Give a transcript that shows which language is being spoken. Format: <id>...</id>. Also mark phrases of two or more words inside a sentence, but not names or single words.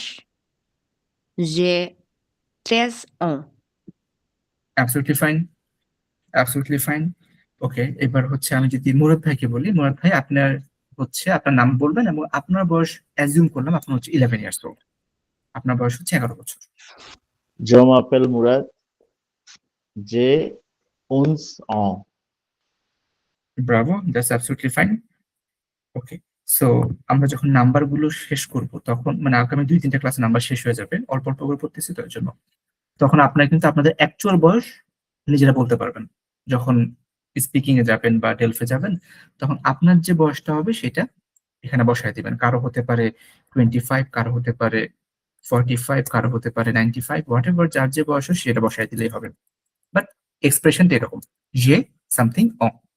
<fr>J'ai 13 ans.</fr> <en>absolutely fine okay</en> <bn>এবার হচ্ছে আমি যদি মুরাদ ভাইকে বলি মুরাদ ভাই আপনার হচ্ছে আপনার নাম বলবেন এবং আপনার বয়স অ্যাজিউম করলাম আপনার হচ্ছে 11</bn> <en>years old</en> <bn>আপনার বয়স হচ্ছে 11 বছর</bn> <fr>je m'appelle Mourad j'ai 11 ans</fr> <en>bravo that's absolutely fine okay so</en> <bn>আমরা যখন নাম্বার গুলো শেষ করব তখন মানে আগামী 2-3টা ক্লাসে নাম্বার শেষ হয়ে যাবে অল্প অল্প করে পড়তেছি তো এর জন্য তখন আপনারা কিন্তু আপনাদের অ্যাকচুয়াল বয়স নিজেরা বলতে পারবেন যখন স্পিকিং এ যাবেন বা ডেলফে যাবেন তখন আপনার যে বয়সটা হবে সেটা এখানে বসায় দিবেন কারো হতে পারে 25 কারো হতে পারে 45 কারো হতে পারে 95</bn> <en>what ever</en> <bn>যার যে বয়স হয় সেটা বসায় দিলেই হবে বাট এক্সপ্রেশনটা এরকম যে</bn> <en>something on</en>